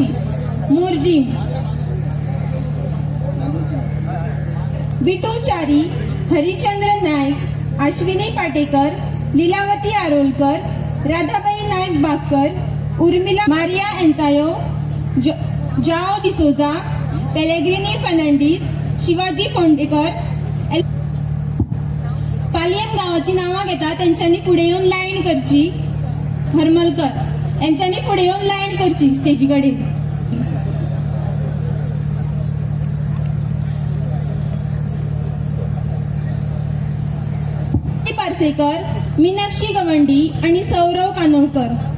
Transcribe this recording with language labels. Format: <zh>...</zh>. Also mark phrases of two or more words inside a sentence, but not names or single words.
<kok>मोर्जी, बिटू चारी, हरिचंद्र नायक, अश्विनी पाटेकर, लीलावती आरोलकर, राधाबाई नायक बाकर, उर्मिला मारिया एंतायो, जाओ डिसोजा, पेलेग्रिनी फर्नांडीस, शिवाजी फोंडेकर, पालियम गावाची नावं घेता त्यांच्यानी पुढे येऊन लाईन करची. हरमलकर यांच्यानी पुढे येऊन लाईन करची स्टेजी कडेन. पार्सेकर, मीनाक्षी गवंडी आणि सौरव कानोळकर.</kok>